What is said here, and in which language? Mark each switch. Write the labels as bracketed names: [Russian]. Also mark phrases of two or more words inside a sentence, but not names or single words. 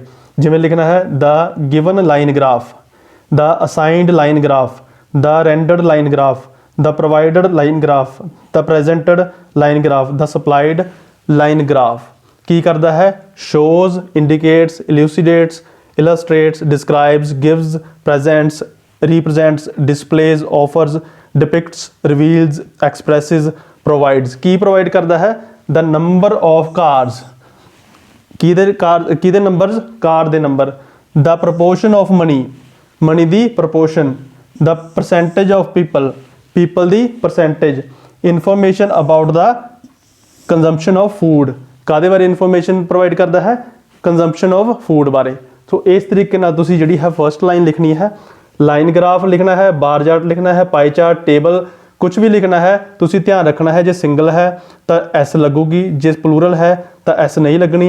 [Punjabi] ਜਿਵੇਂ ਲਿਖਣਾ ਹੈ [English] the given line graph, the assigned line graph, the rendered line graph, the provided line graph, the presented line graph, the supplied line graph. [Punjabi] ਕੀ ਕਰਦਾ ਹੈ? [English] shows, indicates, elucidates, illustrates, describes, gives, presents, represents, displays, offers, depicts, reveals, expresses, provides। [Punjabi] ਕੀ ਪ੍ਰੋਵਾਈਡ ਕਰਦਾ ਹੈ? [English] the number of cars, [Punjabi] ਕਿਹਦੇ ਨੰਬਰਸ? ਕਾਰ ਦੇ ਨੰਬਰ। [English] the proportion of money, [Punjabi] ਮਨੀ ਦੀ proportion। [English] the percentage of people, people ਦੀ percentage। information about the consumption of food, [Punjabi] ਕਾਹਦੇ ਬਾਰੇ [English] information provide [Punjabi] ਕਰਦਾ ਹੈ? [English] consumption of food ਬਾਰੇ। [Punjabi] ਸੋ ਇਸ ਤਰੀਕੇ ਨਾਲ ਤੁਸੀਂ ਜਿਹੜੀ ਹੈ [English] first line [Punjabi] ਲਿਖਣੀ ਹੈ। [English] line graph [Punjabi] ਲਿਖਣਾ ਹੈ, [English] bar chart [Punjabi] ਲਿਖਣਾ ਹੈ, [English] pie chart, table, [Punjabi] ਕੁਝ ਵੀ ਲਿਖਣਾ ਹੈ। ਤੁਸੀਂ ਧਿਆਨ ਰੱਖਣਾ ਹੈ ਜੇ ਸਿੰਗਲ ਹੈ ਤਾਂ ਐਸ ਲੱਗੂਗੀ, ਜੇ ਪਲੂਰਲ ਹੈ ਤਾਂ ਐਸ ਨਹੀਂ ਲੱਗਣੀ।